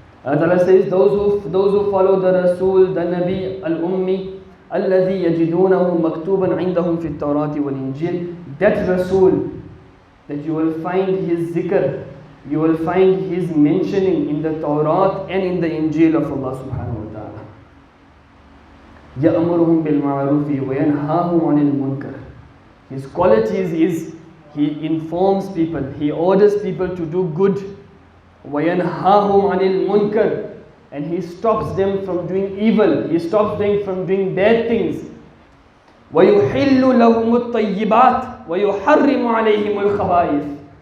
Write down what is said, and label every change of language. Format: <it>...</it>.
<en>Allah Ta'ala says, those who follow the Rasul, the Nabi, Al-Ummi,</en> <ar>الذي يجدونه مكتوبا عندهم في التوراة والإنجيل.</ar> <en>That Rasul, that you will find his zikr, you will find his mentioning in the Torah and in the Injil of Allah subhanahu wa ta'ala.</en> <ar>يأمرهم بالمعروف وينهاهم عن المنكر.</ar> <en>His qualities is he informs people, he orders people to do good.</en> <ar>وينهاهم عن المنكر.</ar> <en>And he stops them from doing evil. He stops them from doing bad things.</en> <ar>وَيُحِلُّ لَهُمُ الطَّيِّبَاتِ وَيُحَرِّمُ عَلَيْهِمُ الْخَبَائِثِ.</ar>